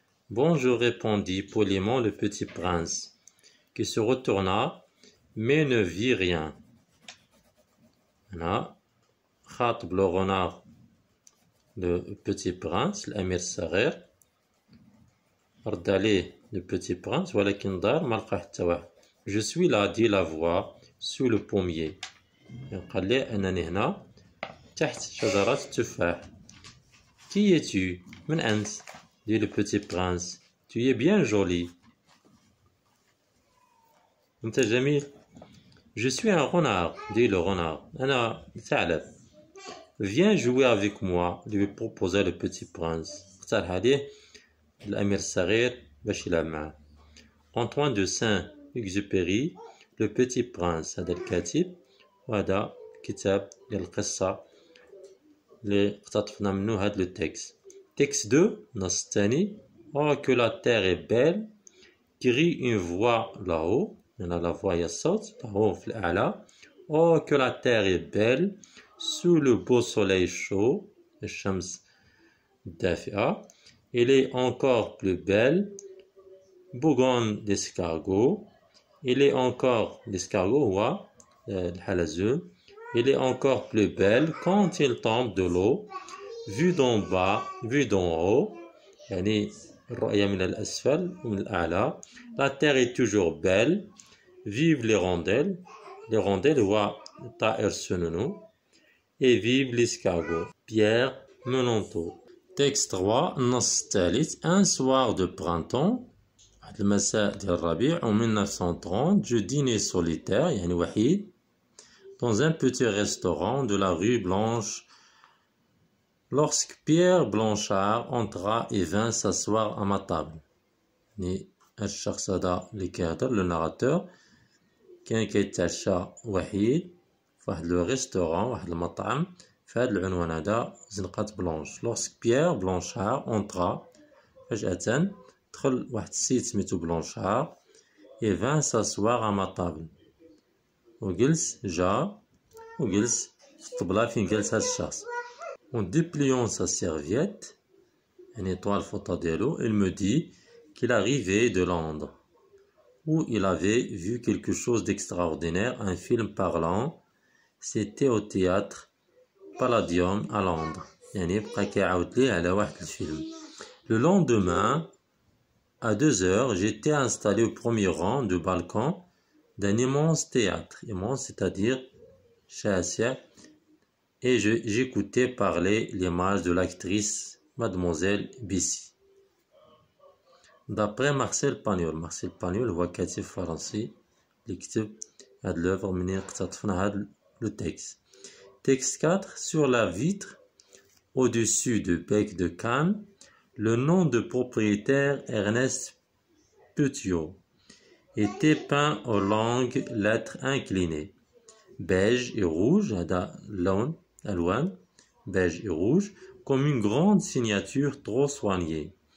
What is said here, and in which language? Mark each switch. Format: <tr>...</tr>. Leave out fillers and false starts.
<fr>Bonjour, répondit poliment le petit prince, qui se retourna, mais ne vit rien.</fr> <ar>هنا خاطب le renard</ar> <fr>le petit prince</fr> <ar>الأمير الصغير، رد عليه le petit prince ولكن دار ما لقى حتى واحد.</ar> <fr>Je suis là, dit la voix, sous le pommier.</fr> <ar>قال لي أنني هنا تحت شجرة التفاح.</ar> <fr>Qui es-tu?</fr> <ar>من أنت؟</ar> <fr>dit le petit prince. Tu es bien joli.</fr> <ar>أنت جميل.</ar> <fr>Je suis un renard, dit le renard.</fr> <ar>أنا ثعلب.</ar> <fr>Viens jouer avec moi, lui proposa le petit prince.</fr> <ar>اقترح عليه الأمير الصغير باش يلعب معاه.</ar> <fr>Antoine de Saint-Exupéry, le petit prince.</fr> <ar>هذا الكاتب وهذا كتاب ديال القصة اللي اقتطفنا منه هذا لو تكست. Texte 2, النص الثاني.</ar> <fr>Oh que la terre est belle, crie une voix là-haut.</fr> <ar>هنا</ar> <fr>la voix</fr> <ar>هي الصوت</ar> <fr>là-haut</fr> <ar>في الأعلى.</ar> <fr>Oh que la terre est belle, sous le beau soleil chaud,</fr> <ar>الشمس الدافئة.</ar> <fr>Elle est encore plus belle, bougon d'escargot. Elle est encore l'escargot</fr> <ar>هو الحلزون.</ar> <fr>Elle est encore plus belle quand il tombe de l'eau. Vue d'en bas, vue d'en haut.</fr> <ar>يعني الرؤية من الأسفل ومن الأعلى.</ar> <fr>La terre est toujours belle. Vive les rondelles. Les rondelles</fr> <ar>هو الطائر السنونو.</ar> <fr>Et vive l'escargot. Pierre Menonto.</fr> <ar>Texte 3, النص الثالث.</ar> <fr>Un soir de printemps,</fr> <ar>واحد المساء ديال الربيع</ar> <fr>en 1930, je dînais solitaire</fr> <ar>يعني وحيد</ar> <fr>dans un petit restaurant de la rue Blanche lorsque Pierre Blanchard entra et vint s'asseoir à ma table.</fr> <ar>يعني الشخص هذا اللي كيهضر لو ناراتور كان كيتعشى وحيد في واحد لو ريستورون واحد المطعم في هذا العنوان هذا زنقة بلانش.</ar> <fr>lorsque Pierre Blanchard entra</fr> <ar>فجأة دخل واحد السيد سميتو بلونشار</ar> <fr>et vint s'asseoir à ma table</fr> <ar>وجلس وجلس في الطبلة فين جلس هاد الشخص.</ar> <fr>En dépliant sa serviette</fr> <ar>يعني طوى الفوطة ديالو</ar> <fr>il me dit qu'il arrivait de Londres où il avait vu quelque chose d'extraordinaire, un film parlant. C'était au théâtre Palladium à Londres.</fr> <ar>يعني بقى كيعاود ليه على واحد الفيلم.</ar> <fr>Le lendemain, à 2h, j'étais installé au premier rang de balcon d'un immense théâtre. Immense, c'est-à-dire</fr> <ar>شاسع.</ar> <fr>Et j'écoutais parler l'image de l'actrice Mademoiselle Bissy. D'après Marcel Pagnol.</fr> <ar>Marcel Pagnol هو كاتب فرنسي اللي كتب هاد l'œuvre منين اقتطفنا هاد le texte.</ar> <fr>Texte 4. Sur la vitre, au-dessus du bec de Cannes, le nom de propriétaire Ernest Petiot était peint aux longues lettres inclinées, beige et rouge, ألوان, beige et rouge, comme une grande signature trop soignée.</fr>